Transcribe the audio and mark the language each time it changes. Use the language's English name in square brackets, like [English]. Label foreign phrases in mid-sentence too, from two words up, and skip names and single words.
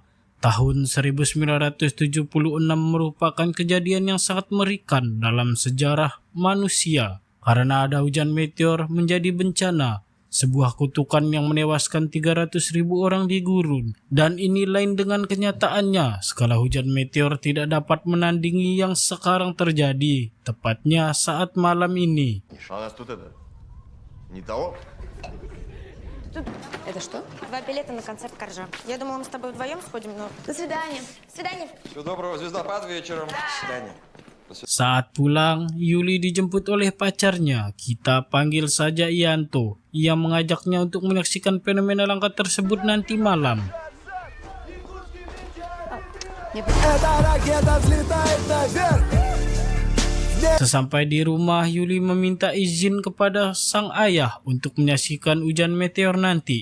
[Indonesian] Tahun 1976 merupakan kejadian yang sangat mengerikan dalam sejarah manusia karena ada hujan meteor menjadi bencana, sebuah kutukan yang menewaskan 300.000 orang di gurun. Dan ini lain dengan kenyataannya, skala hujan meteor tidak dapat menandingi yang sekarang terjadi, tepatnya saat malam ini. [Russian] Это что? 2 билета на концерт Коржа. Я думала, мы с тобой вдвоем сходим, но... До свидания. До свидания. Всего доброго, звездопад вечером. До свидания. [Indonesian] Saat pulang, Yuli dijemput oleh pacarnya, kita panggil saja Yanto, yang mengajaknya untuk menyaksikan fenomena langka tersebut nanti malam. Sesampai di rumah, Yuli meminta izin kepada sang ayah untuk menyaksikan hujan meteor nanti.